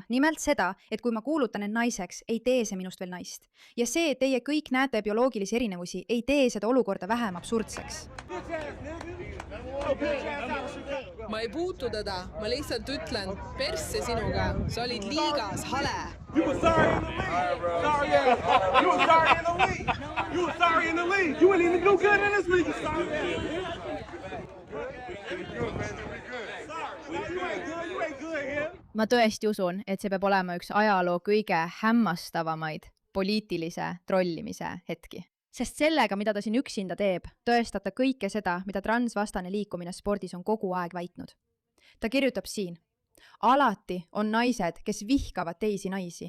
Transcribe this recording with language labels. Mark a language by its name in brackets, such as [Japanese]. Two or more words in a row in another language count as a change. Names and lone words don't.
[Estonian] Nimelt seda, et kui ma kuulutan end naiseks, ei tee see minust veel naist. Ja see, et teie kõik näete bioloogilisi erinevusi, ei tee seda olukorda vähem absurdseks. Ma ei puutu teda, ma lihtsalt ütlen, persse sinuga, sa olid liigas hale. [English] You were sorry in the league. Sorry, yeah. You were sorry in the league. You were sorry in the league. You wouldn't even do good in this league. You sorry. You ain't good here. [Estonian] Ma tõesti usun, et see peab olema üks ajaloo kõige hämmastavamaid poliitilise trollimise hetki. Sest sellega, mida ta siin üksinda teeb, tõestab ta kõike seda, mida transvastane liikumine spordis on kogu aeg väitnud. Ta kirjutab siin. Alati on naised, kes vihkavad teisi naisi.